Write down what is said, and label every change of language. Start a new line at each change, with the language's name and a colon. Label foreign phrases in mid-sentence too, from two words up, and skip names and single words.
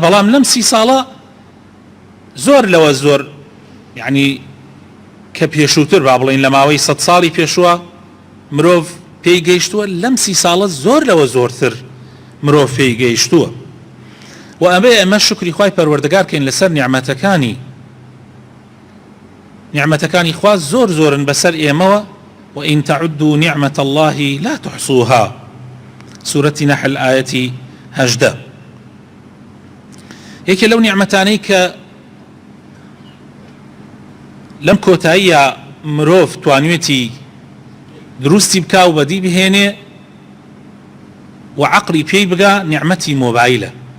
Central Kurdish: بەڵام لەم 30 ساڵە زۆر لەوە زۆر، یعنی کە پێشووتر با بڵین لە ماوەی 100 ساڵی پێشووە مرۆڤ پێی گەیشتووە، لەم 30 ساڵە زۆر لەوە زۆرتر مرۆڤ پێی گەیشتووە. و ئەمە شکری خوای پەروەردگار کەین لەسەر نیعمەتەکانی خوا زۆر زۆرن بەسەر ئێمەوە.
Arabic: وإن تعدوا نعمة الله لا تحصوها، سورة نحل آية 18.
Central Kurdish: یەکێ لەو نیعمەتانەی کە لەم کۆتاییە مرۆڤ توانوێتی دروستی بکا و بەدی بهێنێ و عەقڵی پێی بگا، نیعمەتی مۆبایلە.